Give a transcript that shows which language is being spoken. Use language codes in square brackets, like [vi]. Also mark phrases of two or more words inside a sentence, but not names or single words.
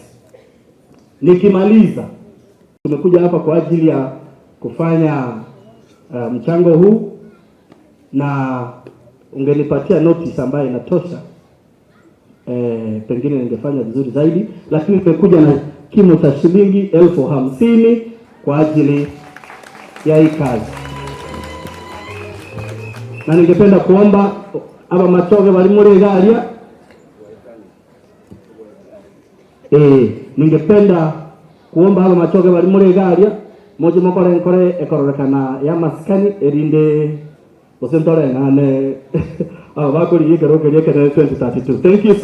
[sw] Nikimaliza, tumekuja hapa kwa ajili ya kufanya mchango huu, na ungenipatia notice ambayo inatosha, pengine ningefanya vizuri zaidi, lakini tumekuja na kimo cha shilingi 50,000 kwa ajili ya hii kazi. Na ningependa kuomba [guz] aba machoge bali muri garia, [sw] ningependa kuomba [guz] aba machoge bali muri garia moje mokore ekororekana ya maskani erinde osentore ngane abakuri yigero kere 2032. [en] Thank you so